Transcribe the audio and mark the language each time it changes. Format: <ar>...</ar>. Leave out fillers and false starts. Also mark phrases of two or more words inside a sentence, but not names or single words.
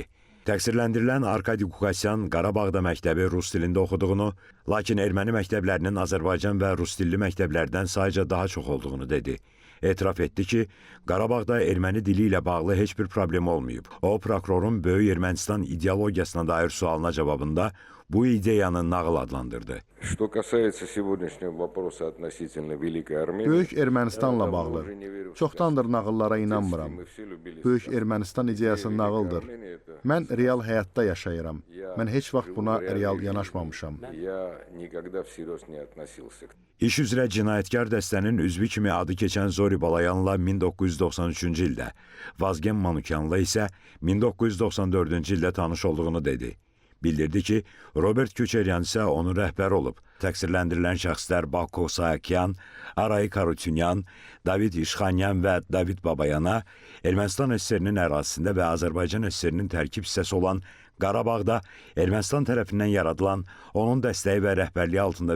<az>Təqsirləndirilən Arkadi Qukasyan Qarabağda məktəbi rus dilində oxuduğunu, lakin erməni məktəblərinin Azərbaycan və rus dilli məktəblərdən sayca daha çox olduğunu dedi. Etiraf etdi ki, Qarabağda erməni dili ilə bağlı heç bir problem olmayıb. O, prokurorun Böyük Ermənistan ideologiyasına dair sualına cavabında bu ideyanı nağıl adlandırdı.</az> <ru>Что касается сегодняшнего вопроса относительно Великой Армении,</ru> <az>Böyük Ermənistanla bağlı. Çoxdandır nağıllara inanmıram. Böyük Ermənistan ideyası nağıldır. Mən real həyatda yaşayıram. Mən heç vaxt buna real yanaşmamışam.</az> <ru>я никогда всерьез не относился.</ru> <az>İş üzrə cinayətkar dəstənin üzvü kimi adı keçən Zori Balayanla 1993-cü ildə, Vazgen Manukyanla isə 1994-cü ildə tanış olduğunu dedi. Bildirdi ki, Robert Köçeryan isə onun rəhbəri olub. Təqsirləndirilən şəxslər Bako Saakyan, Aray Karutunyan, David İşxanyan və David Babayana Ermənistan SSR-nin ərazisində və Azərbaycan SSR-nin tərkib hissəsi olan Qarabağda Ermənistan tərəfindən yaradılan, onun dəstəyi və rəhbərliyi altında</az>